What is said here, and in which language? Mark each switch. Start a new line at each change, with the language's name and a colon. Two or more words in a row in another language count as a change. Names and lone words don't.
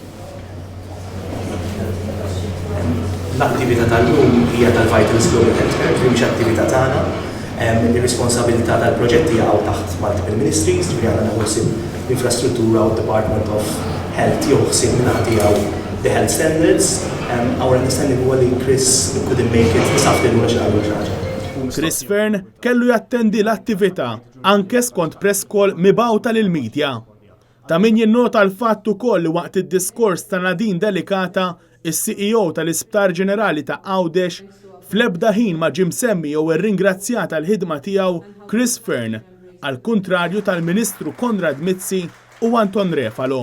Maltese: L-attività tal-lum hija tal-Vitals Global Healthcare, li mhix attività tagħna. Ir-responsabilità tal-proġetti jaqgħu taħt
English: multiple ministries,
Maltese: ġifieri għandna naħosib l-infrastruttura u d-Department of Health joħsib minn tiegħu
English: the health standards. Our understanding
Maltese: huwa li Chris
English: couldn't make it this afternoon
Maltese: għax għallu ħaġa. Chris Fearn kellu jattendi l-attività anke skont press call mibgħuta lill-medja. Ta' min jinnota l-fatt ukoll li waqt id-diskors ta' Nadine Delikata, is-CEO tal-Isptar Ġenerali ta' Għawdex, fl-ebda ħin ma ġie msemmi jew irringrazzjat għall-ħidma tiegħu Chris Fearn, għal kuntrarju tal-Ministru Konrad Mizzi u Anton Refalo.